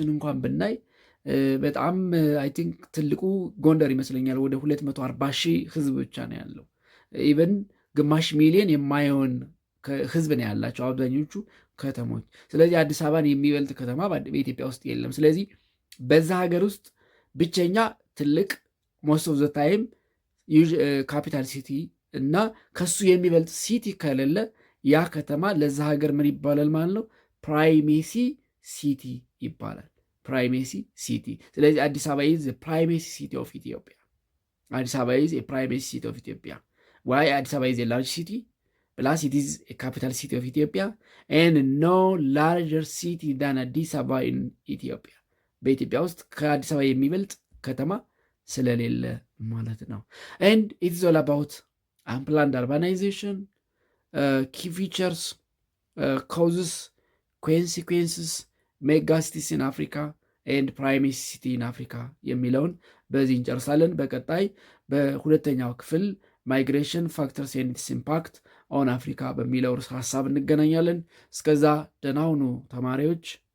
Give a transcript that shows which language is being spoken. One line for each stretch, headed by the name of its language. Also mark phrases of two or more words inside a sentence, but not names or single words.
Amharic: እንኳን ብናይ በጣም
English: I think
Amharic: ትልቁ ጎንደር ይመስለኛል። ወደ 240 ሺህ ህዝብ ብቻ ነው ያለው። ኢቨን ግማሽ ሚሊዮን የማይሆን ህዝብ ነው ያላቸው አብዛኞቹ ከተሞች። ስለዚህ አዲስ አበባን የሚበልጥ ከተማ በኢትዮጵያ ውስጥ የለም። ስለዚህ በዛ ሀገር ውስጥ ብቸኛ ትልቅ
English: most of the time capital city
Amharic: እና ከሱ የሚበልጥ ሲቲ ከሌለ ያ ከተማ ለዛ ሀገር ምን ይባላል ማለት ነው?
English: primacy city ይባላል. primacy city. ስለዚህ Addis Ababa is primacy city of Ethiopia. Addis Ababa is primacy city of Ethiopia. Why Addis Ababa is large city plus it is a capital city of Ethiopia and no larger city than አዲስ
Amharic: አበባ
English: in Ethiopia
Amharic: በኢትዮጵያ ውስጥ ከአዲስ አበባ የሚበልጥ ከተማ ስለሌለ ማለት ነው። and
English: it is all about unplanned urbanization, key features, causes, consequences, mega cities in Africa and primacy city in Africa
Amharic: የሚለውን በዚህ እንጨርሳለን። በቀጣይ በሁለተኛው ክፍል
English: migration factors and its impact on Africa
Amharic: በሚለው ሀሳብ እንገናኛለን። እስከዛ ደህና ሁኑ ተማሪዎች።